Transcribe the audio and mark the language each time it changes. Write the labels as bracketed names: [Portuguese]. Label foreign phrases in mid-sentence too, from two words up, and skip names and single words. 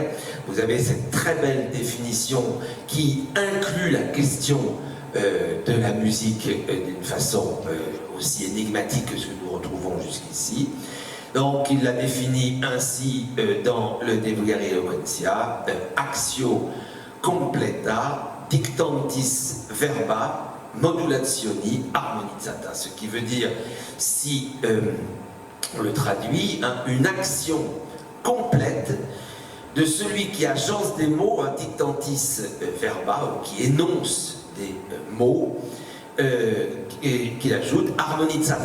[French] Vous avez cette très belle définition qui inclut la question de la musique d'une façon aussi énigmatique que ce que nous retrouvons jusqu'ici. Donc il la définit ainsi dans le De Vulgare Eloquentia, [Latin] actio completa dictantis verba modulationi harmonizzata, [French] ce qui veut dire, si on le traduit, une action complète de celui qui agence des mots, un [Latin] dictantis verba, [French] qui énonce des mots, et qu'il ajoute harmonizzata.